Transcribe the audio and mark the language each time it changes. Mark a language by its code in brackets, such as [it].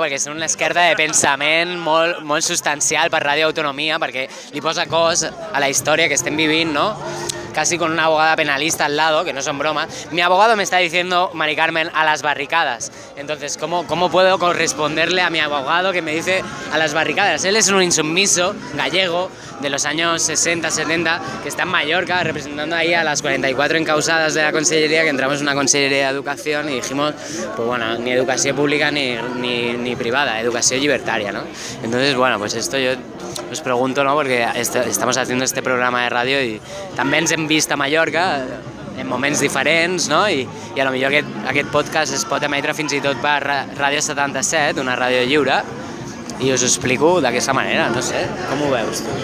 [ca] Perquè és una esquerda de pensament molt, molt substancial per Ràdio Autonomia, perquè li posa cos a la història que estem vivint, no? [es] Casi con una abogada penalista al lado, que no son bromas. Mi abogado me está diciendo, Mari Carmen, a las barricadas. Entonces, ¿cómo puedo corresponderle a mi abogado que me dice a las barricadas? Él es un insumiso gallego de los años 60, 70, que está en Mallorca representando ahí a las 44 encausadas de la consellería, que entramos en una consellería de educación y dijimos, pues bueno, ni educación pública ni privada, educación libertaria, ¿no? Entonces, bueno, pues esto yo... [ca] Us pregunto, no?, perquè estem fent aquest programa de ràdio i també ens hem vist a Mallorca en moments diferents, no?, i a lo millor aquest podcast es pot emetre fins i tot per Ràdio 77, una ràdio lliure, i us ho explico d'aquesta manera, no sé, com ho veus tu?